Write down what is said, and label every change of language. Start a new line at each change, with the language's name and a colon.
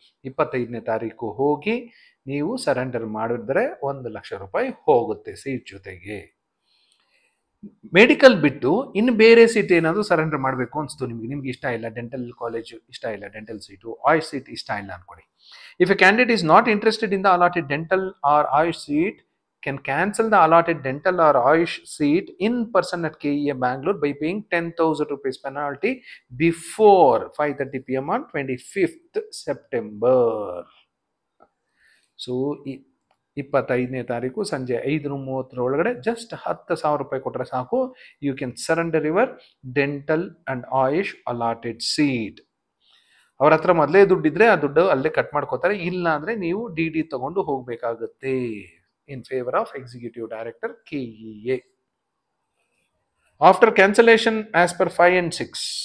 Kannada: 25ನೇ ತಾರೀಕು ಹೋಗಿ ನೀವು ಸರೆಂಡರ್ ಮಾಡಿದ್ರೆ 1 ಲಕ್ಷ ರೂಪಾಯಿ ಹೋಗುತ್ತೆ ಸೀಟ್ ಜೊತೆಗೆ. ಮೆಡಿಕಲ್ ಬಿಟ್ಟು ಇನ್ನು ಬೇರೆ ಸೀಟ್ ಏನಾದರೂ ಸರೆಂಡರ್ ಮಾಡಬೇಕು ಅನಿಸ್ತು ನಿಮ್ಗೆ ಇಷ್ಟ ಇಲ್ಲ, ಡೆಂಟಲ್ ಕಾಲೇಜು ಇಷ್ಟ ಇಲ್ಲ, ಡೆಂಟಲ್ ಸೀಟು, ಆಯುಷ್ ಸೀಟ್ ಇಷ್ಟ ಇಲ್ಲ ಅನ್ಕೊಳ್ಳಿ.
English: If a candidate is not interested in the allotted dental or Ayush seat can cancel the allotted dental or Ayush seat in person at KEA Bangalore by paying 10,000 rupees penalty before 5:30 PM on 25th September. So
Kannada: 25ನೇ ತಾರೀಕು ಸಂಜೆ 5:30 ಒಳಗಡೆ just 10,000 ರೂಪಾಯಿ ಕೊಟ್ಟರೆ ಸಾಕು,
English: You can surrender your dental and Ayush allotted seat.
Kannada: ಅವ್ರ ಹತ್ರ ಮೊದಲೇ ದುಡ್ಡಿದ್ರೆ ಆ ದುಡ್ಡು ಅಲ್ಲೇ ಕಟ್ ಮಾಡ್ಕೋತಾರೆ, ಇಲ್ಲ ಅಂದರೆ ನೀವು DD ತಗೊಂಡು ಹೋಗಬೇಕಾಗುತ್ತೆ
English: in favor of Executive Director KEA. After cancellation as per 5 and 6,